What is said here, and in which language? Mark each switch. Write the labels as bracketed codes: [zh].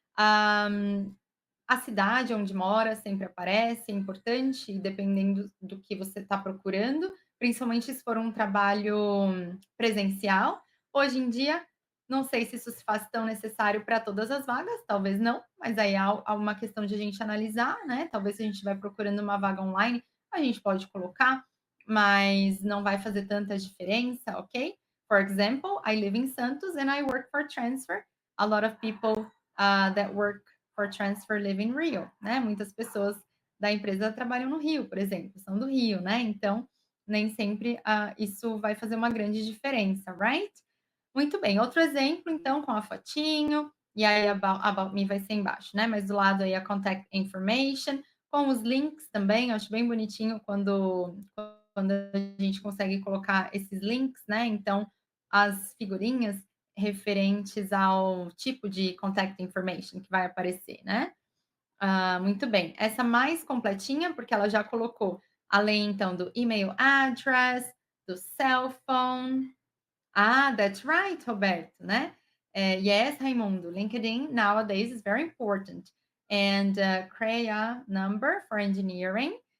[pt] Ah, a cidade onde mora sempre aparece, é importante, dependendo do que você está procurando, principalmente se for um trabalho presencial. Hoje em dia, não sei se isso se faz tão necessário para todas as vagas, talvez não, mas aí há uma questão de a gente analisar, né? Talvez se a gente estiver procurando uma vaga online, a gente pode colocar, mas não vai fazer tanta diferença, ok? [en] For example, I live in Santos and I work for transfer. A lot of people that work for transfer live in Rio, né? [pt] Muitas pessoas da empresa trabalham no Rio, por exemplo, são do Rio, né? Então, nem sempre isso vai fazer uma grande diferença, right? Muito bem. Outro exemplo, então, com a fotinho, e aí about me vai ser embaixo, né? Mas do lado aí a contact information, com os links também, eu acho bem bonitinho quando a gente consegue colocar esses links, né? Então, as figurinhas referentes ao tipo de contact information que vai aparecer, né? Muito bem. Essa mais completinha, porque ela já colocou, além então do email address, do cell phone. [en] That's right, Roberto, né? Yes, Raimundo. LinkedIn nowadays is very important. And CREA number for engineering.